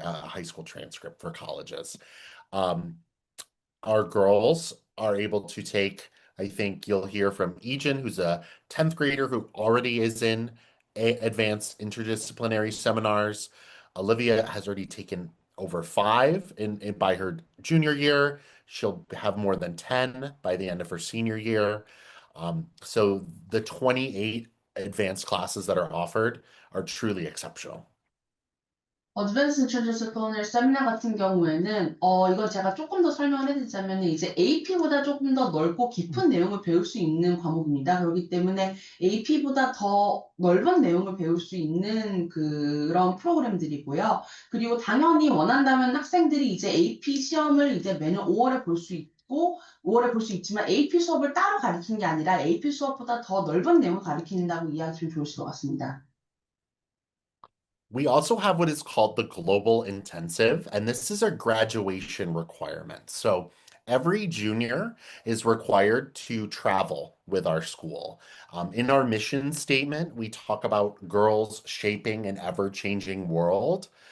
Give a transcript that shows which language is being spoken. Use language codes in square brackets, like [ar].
[en] A high school transcript for colleges. Our girls are able to take, I think you'll hear from Ejin, who's a 10th grader who already is in advanced interdisciplinary seminars. Olivia has already taken over 5 by her junior year. She'll have more than 10 by the end of her senior year. So the 28 advanced classes that are offered are truly exceptional. [ko] 어드밴스 인트로듀서널 세미나 같은 경우에는 이건 제가 조금 더 설명을 해드리자면 이제 AP보다 조금 더 넓고 깊은 내용을 배울 수 있는 과목입니다. 그렇기 때문에 AP보다 더 넓은 내용을 배울 수 있는 그런 프로그램들이고요. 그리고 당연히 원한다면 학생들이 이제 AP 시험을 이제 매년 5월에 볼 수 있고 5월에 볼 수 있지만 AP 수업을 따로 가르치는 게 아니라 AP 수업보다 더 넓은 내용을 가르친다고 이해하시면 좋으실 것 같습니다. [en] We also have what is called the Global Intensive, and this is a graduation requirement. So every junior is required to travel with our school. In our mission statement, we talk about girls shaping an ever-changing world.